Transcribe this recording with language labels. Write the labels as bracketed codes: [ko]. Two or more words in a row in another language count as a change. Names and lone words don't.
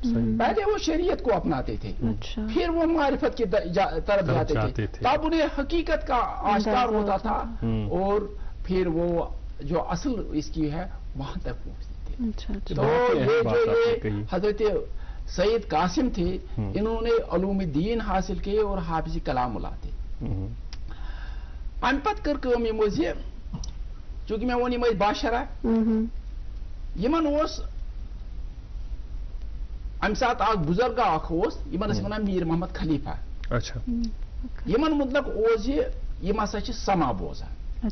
[ur] پہلے وہ شریعت کو اپناتے تھے پھر وہ معرفت کی طرف جاتے تھے, تب انہیں حقیقت کا آشکار ہوتا تھا اور پھر وہ جو اصل اس کی ہے وہاں تک پہنچتے تھے. تو یہ جو یہ حضرت سید قاسم تھے انہوں نے علوم دین حاصل کیے اور حافظ کلام اللہ تھے. [ks] ام پتہ کر کٲم یمو زِ چونکہ میں ووٚن یِم ٲسۍ باشرہ یمن اوس امہِ ساتہٕ اکھ بُزرگا اکھ اوس یمن ٲسۍ وَنان میٖر محمد خلیفہ. یمن مطلق اوس زِ یِم ہسا چھِ سما بوزان.